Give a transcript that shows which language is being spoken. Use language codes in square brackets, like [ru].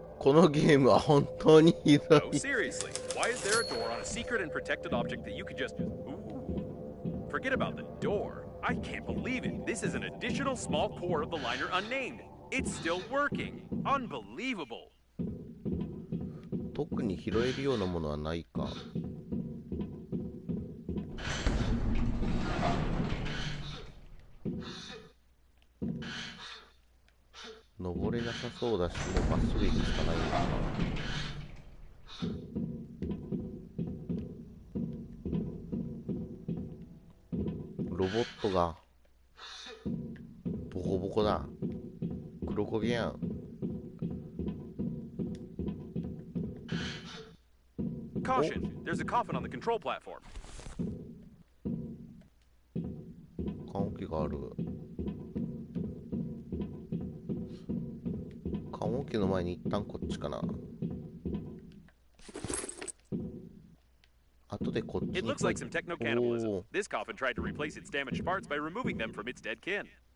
[ja] このゲームは本当にひど [en] No, [ja] い。 [en] seriously. Why is there a door on a secret and protected object that you could just... Ooh. Forget about the door. I can't believe it. This is an additional small core of the liner unnamed. It's still working. Unbelievable. [ja] 特に拾えるようなものはないか。登れなさそうだし、もうまっすぐ行くしかないのかな。ロボットがボコボコだ。黒焦げやん。 [en] Caution, there's a coffin on the control platform. [ja] 棺桶がある。棺桶の前に一旦こっちかな。後でこっちに。 [en] It looks like some techno cannibalism. This coffin tried to replace its damaged parts by removing them from its dead kin.